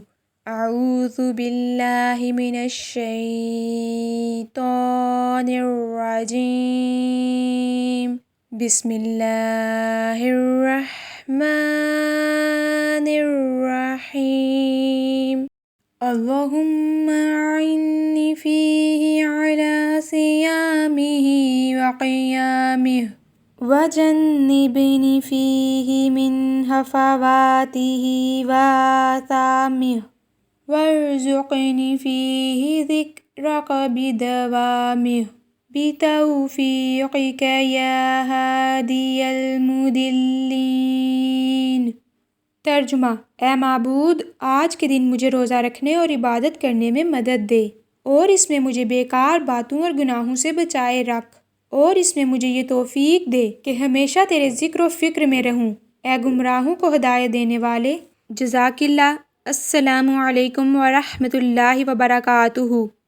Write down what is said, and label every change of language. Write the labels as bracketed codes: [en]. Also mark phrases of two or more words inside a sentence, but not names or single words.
[ar] أعوذ بالله من الشيطان الرجيم. بسم الله الرحمن الرحيم. اللهم أعني فيه على صيامه وقيامه وجنبني فيه من هفواته وآثامه وارزقني فيه ذكرك بدوامه بتوفيقك يا هادي المضلين. [ur] तर्जुमा: اے معبود، آج کے دن مجھے روزہ رکھنے اور عبادت کرنے میں مدد دے، اور اس میں مجھے بیکار باتوں اور گناہوں سے بچائے رکھ، اور اس میں مجھے یہ توفیق دے کہ ہمیشہ تیرے ذکر اور فکر میں رہوں. اے گمراہوں کو ہدایت دینے والے. जज़ाकिल्लाह। [ar] السلام عليكم ورحمة الله وبركاته.